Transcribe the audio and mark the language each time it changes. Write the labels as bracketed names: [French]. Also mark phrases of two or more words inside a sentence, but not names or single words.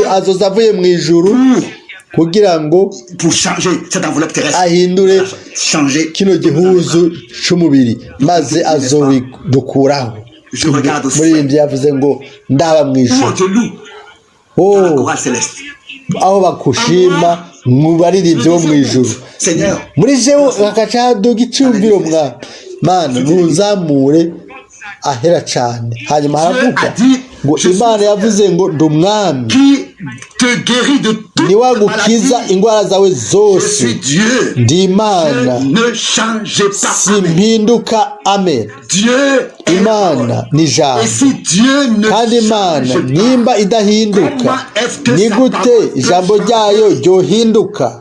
[Rundi] Azoza avuye mu ijuru kugira ngo ahindure kino gihuzu cy'umubiri, maze azobidukuraho. Muri iyi yavuze ngo ndaba mu ijuru, aho bakushima mu baririmbyi bo mu ijuru. Muri jewe bagaca haduga icyumviro, Mana ntunzamure ahera cyane. Hanyuma haravuga ngo Imana yavuze ngo ndi umwami niwagukiza indwara zawe zose, ndi Imana simpinduka. Amen. Imana ni ijambo, kandi Imana nimba idahinduka, ni gute ijambo ryayo ryohinduka?